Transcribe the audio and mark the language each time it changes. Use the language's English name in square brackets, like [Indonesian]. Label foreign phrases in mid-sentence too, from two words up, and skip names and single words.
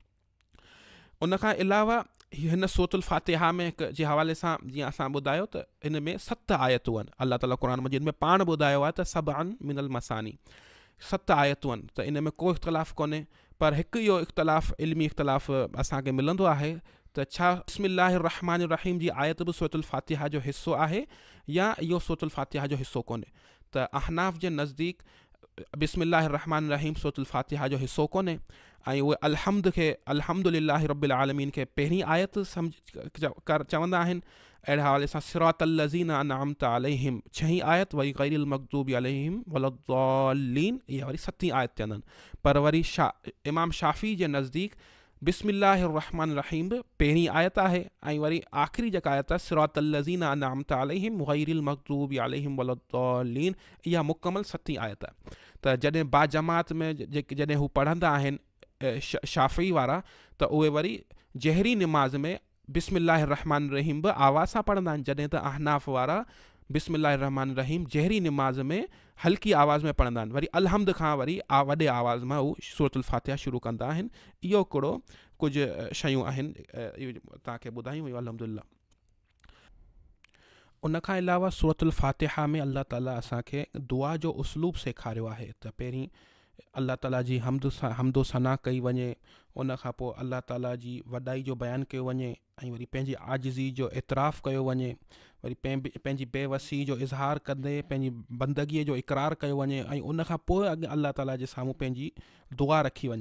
[Sindhi] उन खां अलावा हिन सूरतुल फातिहा में जे हवाले सां जीअं असां ॿुधायो त इन में 7 आयतूं आहिनि। अल्लाह ताला क़ुरान मजीद में पाण ॿुधायो आहे त [Arabic] سبعا من المثاني [Sindhi] 7 आयतूं आहिनि, त इन में को इख़्तिलाफ़ कोन्हे। पर हिकु इहो इख़्तिलाफ़ इल्मी इख़्तिलाफ़ असांखे मिलंदो आहे त छा [Arabic] بسم الله الرحمن الرحيم [Sindhi] जी आयत बि सूरतुल फातिहा जो हिसो आहे या इहो सूरतुल फातिहा जो हिसो कोन्हे। त अहनाफ़ जे नज़दीक [Arabic] بسم الله الرحمن الرحيم [Sindhi] सूरतुल फातिहा जो हिसो कोन्हे, ऐं उहे [Arabic] الحمد لله رب العالمين [Sindhi] खे पहिरीं आयत चवंदा आहिनि। अहिड़े हवाले सां [Arabic] صراط الذين أنعمت عليهم [Sindhi] 6 आयत, वरी [Arabic] غير المغضوب عليهم ولا الضالين [Sindhi] इहा वरी 7 आयत चवंदा आहिनि। पर वरी इमाम शाफ़ी जे नज़दीक [Arabic] بسم الله الرحمن الرحيم [Sindhi] बि पहिरीं आयत आहे, ऐं वरी आख़िरी जेका आयत आहे [Arabic] صراط الذين أنعمت عليهم غير المغضوب عليهم ولا الضالين [Sindhi] इहा मुकमल 7 आयत आहे। त जॾहिं बाजमात में जॾहिं हू पढ़ंदा आहिनि शाफ़ी वारा त उहे वरी जहरी निमाज़ में [Arabic] بسم الله الرحمن الرحيم [Sindhi] बि आवाज़ सां पढ़ंदा आहिनि, जॾहिं त अहनाफ़ वारा [Arabic] بسم الله الرحمن الرحيم [Sindhi] जहरी निमाज़ में हल्की आवाज़ में पढ़ंदा आहिनि। वरी अलहम्द खां वरी वॾे आवाज़ मां हू सूरतुल फातिहा शुरू कंदा आहिनि। इहो हिकिड़ो कुझु शयूं आहिनि तव्हांखे ॿुधायूं। अल्हम्दुलिल्लाह। उन खां अलावा सूरतुल फातिहा में अल्लाह ताला असांखे दुआ जो उसलूब सेखारियो आहे त पहिरीं अल्लाह ताला जी हमदो सना कई वञे, उन खां पोइ अल्लाह ताला जी वॾाई जो बयानु कयो वञे, ऐं वरी पंहिंजी आजिज़ी जो एतिराफ़ कयो वञे, वरी पंहिंजी बेवसी जो इज़हार कंदे पंहिंजी बंदगीअ जो इक़रार कयो वञे, ऐं उन खां पोइ अल्लाह ताला जे साम्हूं पंहिंजी दुआ रखी वञे।